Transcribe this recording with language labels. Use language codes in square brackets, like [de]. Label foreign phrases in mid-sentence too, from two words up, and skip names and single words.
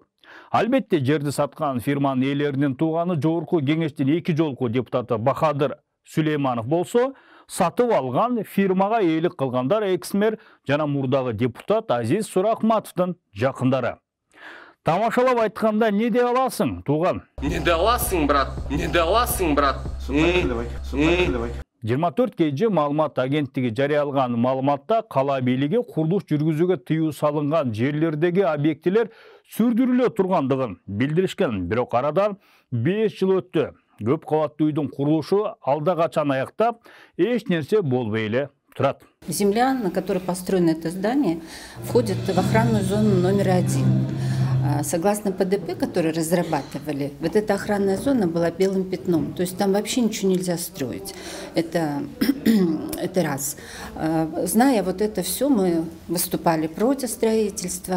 [ky] Албетте, жерди саткан фирманын ээлеринин тууганы жогорку кеңештин 2 жолку депутаты Бахадыр Сулейманов болсо, сатып алган фирмага ээлик кылгандар экс-мэр жана мурдагы депутат Азиз Суракматовдун жакындары. Тамашалап айтканда не дей аласың, тууган? Не даласың, брат, не даласың, брат. 24 кж маалымат агенттиги жарыялаган маалыматта кала бийлиги курулуш жүргүзүүгө тыюу салынган жерлердеги объектилер сүрдүрүлө тургандыгын билдиришкен. Бирок арадан 5 жыл өттү. Көп кабаттуу үйдүн курулушу алда качан аяктап, эч нерсе болбой эле турат. [ru] Земля, на которой построено это здание, входит в охранную зону номер 1. Согласно ПДП, который разрабатывали, вот эта охранная зона была белым пятном. То есть там вообще ничего нельзя строить. Это раз. Зная вот это все, мы выступали против строительства.